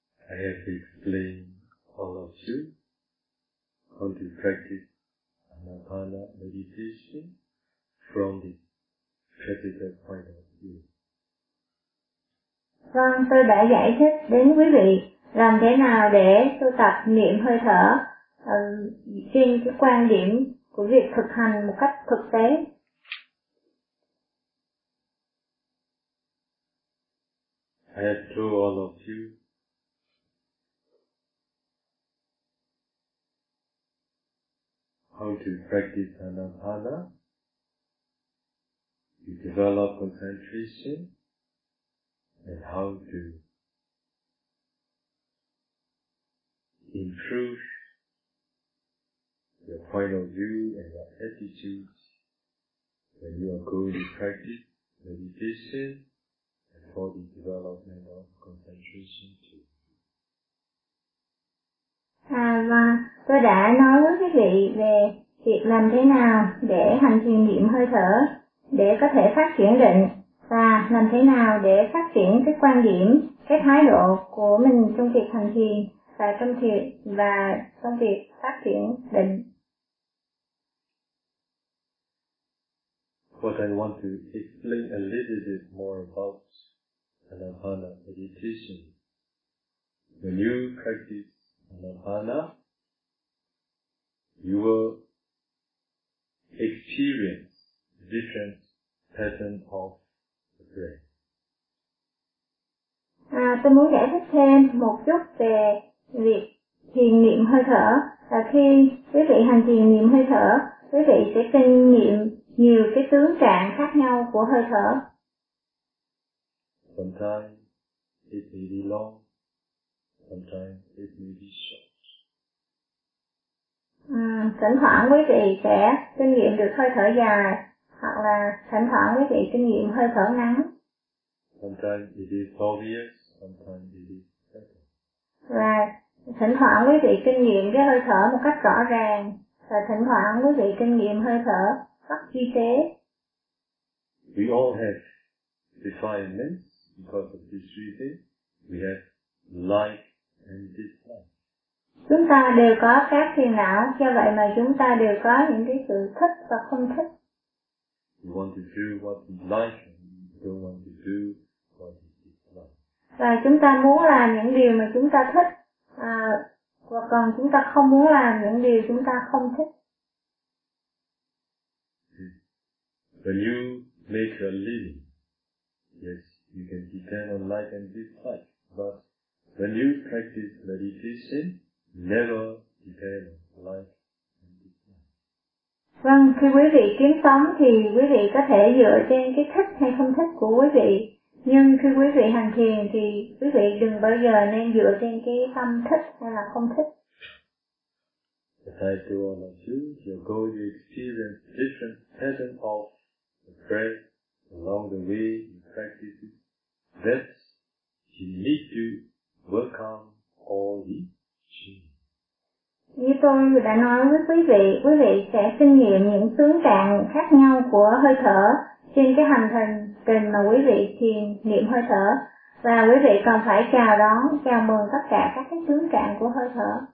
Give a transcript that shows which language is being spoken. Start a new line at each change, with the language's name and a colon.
English: I have explained all of you how to practice Anapana meditation from the practical point of view.
Vietnamese: Vâng, tôi đã giải thích đến quý vị làm thế nào để tu tập niệm hơi thở trên cái quan điểm của việc thực hành một cách thực tế.
English: I have told all of you how to practice Anapana. You develop concentration. And how to improve your point of view and your attitude when you are going to practice meditation and for the development of concentration too.
Vietnamese: À, và tôi đã nói với quý vị về việc làm thế nào để hành thiền niệm hơi thở để có thể phát triển định. Và làm thế nào để phát triển cái quan điểm, cái thái độ của mình trong việc hành thiền và trong việc phát triển định.
English: What I want to explain a little bit more about Anapana meditation. When you practice Anapana, you will experience different patterns of
Vietnamese: À, tôi muốn giải thích thêm một chút về việc thiền niệm hơi thở. Và khi quý vị hành thiền niệm hơi thở, quý vị sẽ kinh nghiệm nhiều cái tướng trạng khác nhau của hơi thở.
English: Sometimes it may be long, sometimes it may be short.
Vietnamese: Thỉnh thoảng quý vị sẽ kinh nghiệm được hơi thở dài, hoặc là thỉnh thoảng quý vị kinh nghiệm hơi thở ngắn.
English: Sometimes it is obvious, sometimes it is subtle.
Vietnamese: Và thỉnh thoảng quý vị kinh nghiệm cái hơi thở một cách rõ ràng, và thỉnh thoảng quý vị kinh nghiệm hơi thở rất chi tiết.
English: We all have defilements because of this reason. We have like and dislike.
Vietnamese: Chúng ta đều có các phiền não, do vậy mà chúng ta đều có những cái sự thích và không thích.
English: We want to do what we like. Don't want to do what we dislike.
Vietnamese: Và chúng ta muốn làm những điều mà chúng ta thích, hoặc còn chúng ta không muốn làm những điều chúng ta không thích.
English: When you make a living, yes, you can depend on like and dislike. But when you practice meditation, never depend on like.
Vietnamese: Vâng, khi quý vị kiếm sống thì quý vị có thể dựa trên cái thích hay không thích của quý vị. Nhưng khi quý vị hành thiền thì quý vị đừng bao giờ nên dựa trên cái tâm thích hay là không thích.
English: As I do all of you, you're going to experience different patterns of the breath along the way you practice it. That you need to work on all the changes.
Vietnamese: Như tôi đã nói với quý vị sẽ kinh nghiệm những tướng trạng khác nhau của hơi thở trên cái hành trình mà quý vị thiền niệm hơi thở. Và quý vị còn phải chào đón, chào mừng tất cả các cái tướng trạng của hơi thở.